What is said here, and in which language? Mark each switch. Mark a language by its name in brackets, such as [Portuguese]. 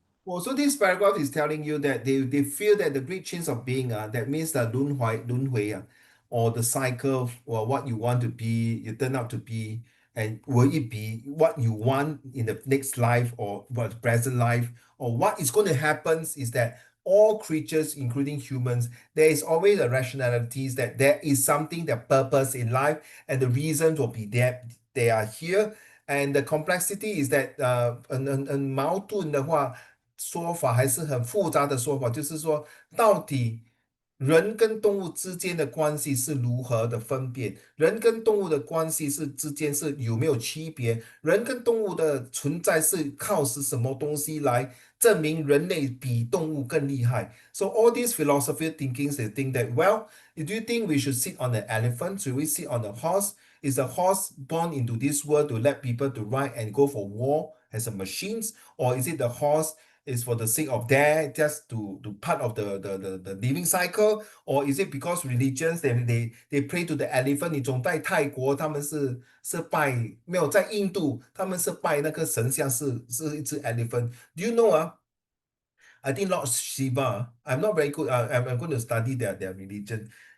[English] Well, so this paragraph is telling you that they feel that the great chains of being, that means the 轮回, or the cycle, or what you want to be, you turn out to be, and will it be what you want in the next life or what present life, or what is going to happen is that all creatures, including humans, there is always a rationalities that there is something, that purpose in life, and the reasons will be there, they are here. And the complexity is that [Chinese] 矛盾的话说法还是很复杂的说法，就是说到底人跟动物之间的关系是如何的分辨？人跟动物的关系之间是有没有区别？人跟动物的存在是靠是什么东西来证明人类比动物更厉害？ [English] So all these philosophy thinkings, they think that, well, do you think we should sit on an elephant? Should we sit on a horse? Is the horse born into this world to let people to ride and go for war as a machines? Or is it the horse is for the sake of that, just to part of the living cycle? Or is it because religions they pray to the elephant？ [Chinese] 你总在泰国他们是拜，没有在印度他们是拜那个神像是一只 elephant。 [English] Do you know I think Lord Shiva. I'm not very good. I'm going to study their religion.